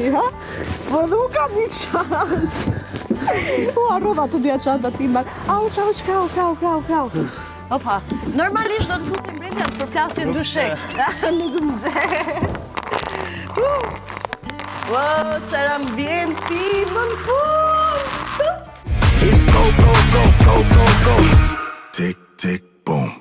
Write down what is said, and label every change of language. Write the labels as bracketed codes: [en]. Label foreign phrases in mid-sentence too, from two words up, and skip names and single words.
[sq] Se di, ha? Po edhe u kam një qanë. Arrova të dyja çanta timbal. Au, krau. Opa, normalisht do të fusim brenda të përplasin dyshek. Nuk më nxe. Wow, çfarë ambienti më në fund. [en] It's go, go, go, go, go, go. Tick, tick, boom.